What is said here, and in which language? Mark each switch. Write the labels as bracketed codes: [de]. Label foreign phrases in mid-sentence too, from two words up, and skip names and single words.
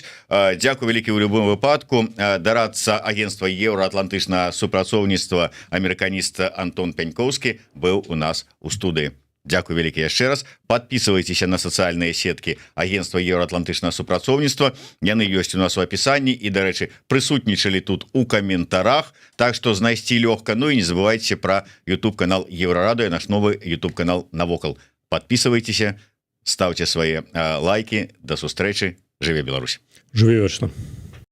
[be] Дзякую вялікі ў любым выпадку. Дарадца агентства еўраатлантычнага супрацоўніцтва, амерыканіст Антон Пяньковскі быў у нас у студыі. Дзякую вялікі яшчэ раз. Подписывайтесь на сацыяльныя сеткі агентства еўраатлантычнага супрацоўніцтва. Яны ёсць у нас у апісанні і, дарэчы, прысутнічалі тут у каментарах. Так што знайсці лёгка. [ru] Ну і не забывайте про YouTube канал Еврорадио, наш новый YouTube канал Навокал. Подписывайтесь, ставьте свои лайки. [be] До сустрэчы. Жыве Беларусь. Жыве вечна.